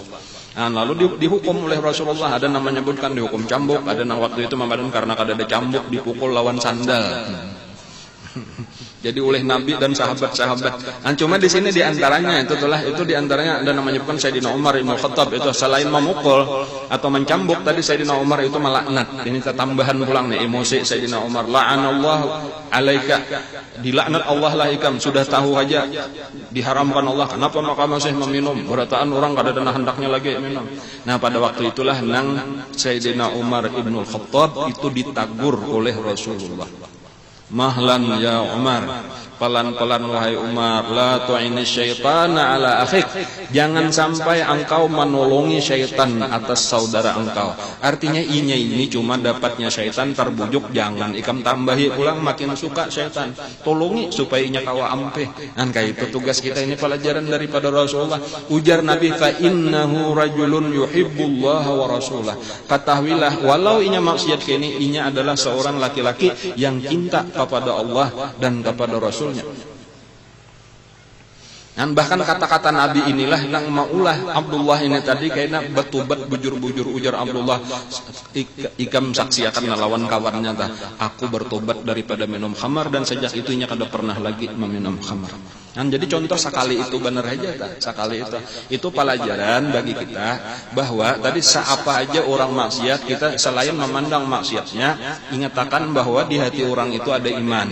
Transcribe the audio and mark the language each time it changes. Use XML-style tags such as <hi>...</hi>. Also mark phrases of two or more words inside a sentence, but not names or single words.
<bjn>Lalu dihukum oleh Rasulullah. Ada yang menyebutkan dihukum cambuk, ada yang waktu itu memadan karena kada ada cambuk dipukul lawan sandal.</bjn> <id>Jadi oleh Nabi dan sahabat-sahabat. Cuma di sini diantaranya itu diantaranya ada yang menyebutkan Sayyidina Umar Ibn Khattab itu selain memukul atau mencambuk tadi Sayyidina Umar itu melaknat.</id> <bjn>Ini tambahan pulang nih emosi Sayyidina Umar.</bjn> <ar>لعن الله عليك,</ar> <bjn>dilaknat Allah lah ikam, sudah tahu aja diharamkan Allah, kenapa maka masih meminum? Berataan orang kada ada hendaknya lagi minum. Pada waktu itulah nang Sayyidina Umar Ibn Khattab itu ditagur oleh Rasulullah.</bjn> <ar>مهلا يا عمر,</ar> <id>pelan-pelan wahai Umar,</id> <ar>لا تعن الشيطان على أخيك,</ar> <id>jangan sampai engkau menolongi syaitan atas saudara engkau.</id> <bjn>Artinya ini cuma dapatnya syaitan terbujuk, jangan ikam tambahi pulang makin suka syaitan, tolongi supaya inya kawa ampe.</bjn> <id>Dan kayak itu tugas kita, ini pelajaran daripada Rasulullah. Ujar Nabi,</id> <ar>فإنه رجل يحب الله ورسوله,</ar> <bjn>ketahuilah walau inya maksiat kini, inya adalah seorang laki-laki yang cinta kepada Allah dan kepada Rasul. Dan bahkan kata-kata Nabi inilah yang maulah Abdullah ini tadi kayaknya betubat bujur-bujur, ujar Abdullah, ikam saksi akan melawan kawannya tah,</bjn> <id>aku bertobat daripada minum khamar dan sejak itunya kada pernah lagi meminum khamar.</id> <bjn>Dan jadi contoh sekali itu benar aja tah, sekali itu pelajaran bagi kita bahwa tadi seapa aja orang maksiat, kita selain memandang maksiatnya, ingatakan bahwa di hati orang itu ada iman.</bjn>